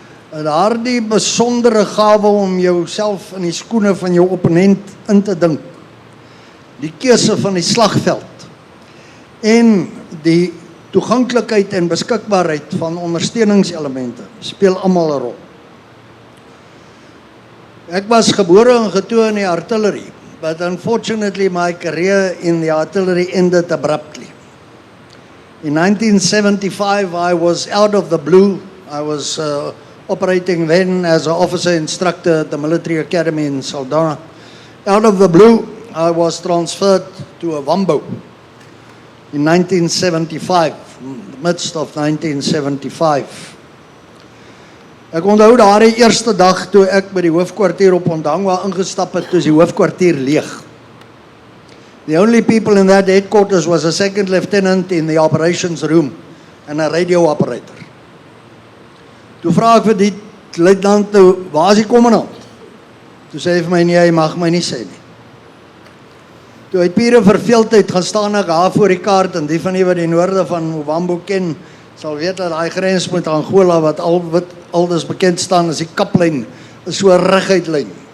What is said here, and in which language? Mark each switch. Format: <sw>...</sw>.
<af>Daardie besondere gawe om jouself in die skoene van jou opponent in te dink. Die keuse van die slagveld en die toeganklikheid en beskikbaarheid van ondersteuningselemente speel almal 'n rol. Ek was gebore en getoe in die artillery,</af> <en>but unfortunately my career in the artillery ended abruptly. In 1975 I was out of the blue. I was operating then as an officer instructor at the military academy in Saldanha. Out of the blue I was transferred to a Wambo in 1975, in the midst of 1975.</en> <af>Ek onthou daardie eerste dag toe ek by die hoofkwartier op Ondangwa ingestap het, toe die hoofkwartier leeg.</af> <en>The only people in that headquarters was a second lieutenant in the operations room and a radio operator.</en> <af>Toe vra ek vir die luitenant, waar is die kommandant? Toe sê hy vir my, nee, hy mag my nie sê nie. Toe uit pure verveeldheid gaan staan ek daar voor die kaart, en die van die wat die noorde van Ovambo ken, sal weet dat die grens met Angola, wat aldus bekend staan as die kaplyn, is so 'n reguit lyn.</af>